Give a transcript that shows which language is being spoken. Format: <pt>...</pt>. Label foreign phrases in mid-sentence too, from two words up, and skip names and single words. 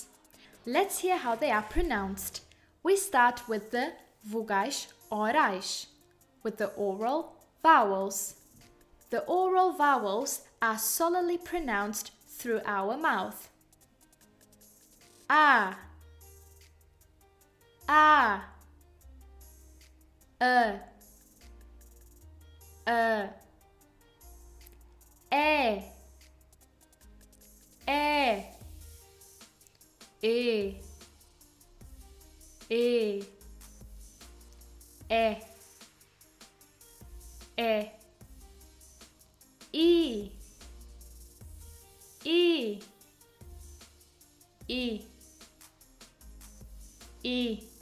<en>Let's hear how they are pronounced. We start with the</en> <pt>vogais orais,</pt> <en>with the oral vowels. The oral vowels are solidly pronounced through our mouth. A, A, E, E, E, E, E, E, I, I, I, I,</en>